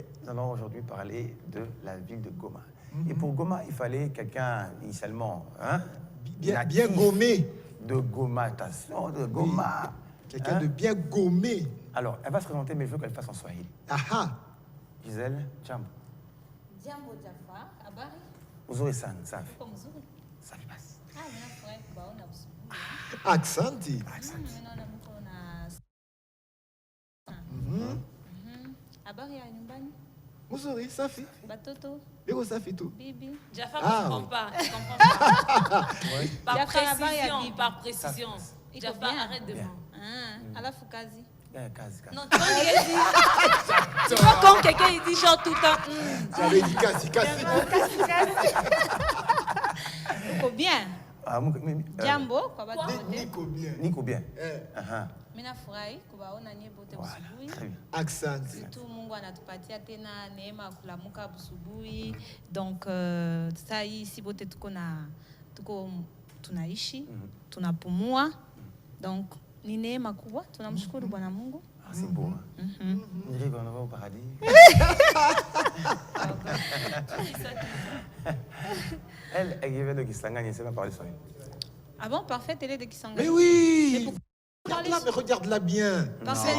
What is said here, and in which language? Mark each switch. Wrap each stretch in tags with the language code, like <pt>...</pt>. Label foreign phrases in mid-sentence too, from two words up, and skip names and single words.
<fr>Nous allons aujourd'hui parler de la ville de Goma. Et pour Goma, il fallait quelqu'un, initialement, hein, Bien natif gommé. de Goma, attention, de Goma. Quelqu'un Hein? de bien gommé. Alors, elle va se présenter, mais je veux qu'elle fasse en Swahili. Ah ah. Gisèle,</fr> <sw>jambo. Jambo Jafar, habari? Uzuri sana, safi. Uko mzuri? Safi basi. Ninafurahi kubaona asubuhi. Aksanti. Mimi naona mko na habari ya nyumbani? Mzuri, safi. Batoto, Leo safi tu. bibi. Jafar Ah,</sw> <fr>ne comprend oui. pas. Tu comprends pas. Par</fr> <sw>Jafar habari ya</sw> <fr>précision,</fr> <sw>bibi.</sw> <fr>par précision.</fr> <sw>Iko</sw> <fr>Jafar, bien. arrête de Bien. mentir.</fr> <sw>Alafu kazi. Kazi.</sw> <fr>Non, tu vois, il dit. Tu vois, quand quelqu'un il dit genre tout le temps. J'avais dit</fr> <sw>kasi, kasi. Uko bien? Ah, Jambo kwa batu wote. Niko bien. Niko bien. Eh, Mimi nafurahi kubaona nyie wote</sw> <fr>Voilà,</fr> <sw>asubuhi.</sw> <fr>très bien.</fr> <sw>Aksanti. Surtout Mungu anatupatia tena neema ya kulamuka asubuhi. Donc saa hii si wote tuko tunaishi, tunapumua. Donc ni neema kubwa, tunamshukuru Bwana Mungu.</sw> <fr>Ah, c'est beau. Hein? On dirait qu'on va au paradis. Elle vient de Kisangani, elle ne sait pas parler Swahili. Ah bon, parfait, elle est de Kisangani. Mais oui. Mais pourquoi Regarde-la, mais regarde-la bien. Parce C'est</fr>